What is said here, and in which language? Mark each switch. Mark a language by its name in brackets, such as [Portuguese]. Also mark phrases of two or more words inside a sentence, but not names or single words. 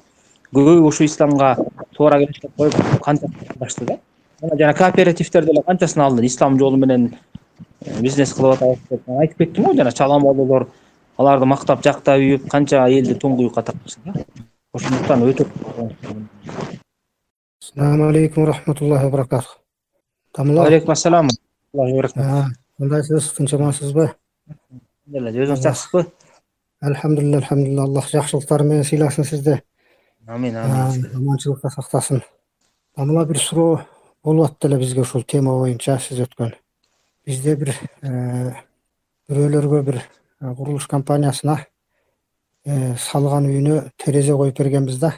[Kyrgyz] Көбү ушу исламга туура келет деп коюп канча башты да. Жана кооперативдер деле канчасын алды, ислам жолу менен бизнес кылып атабыз деп айтып кеттим го, жана чаламолдор аларды мактап жактап үйүп, канча элди туңгуюкка тартышты да. Ошондуктан өтө. [Arabic] السلام عليكم ورحمة الله وبركاته. عليكم السلام. [Kyrgyz] Кандайсыз, тынчымасызбы? Өзүңүз жакшысызбы? [Arabic] الحمد لله الحمد لله. [Kyrgyz] Аллах жакшылыктары менен сыйласын сизди. Амин, амин. Аманчылыкта сактасын. Мына бир суроо болуп атты эле бизге ушул тема боюнча сиз өткөн. Бизде бир бирөөлөргө бир курулуш компаниясына салган үйүнө терезе коюп бергенбиз да.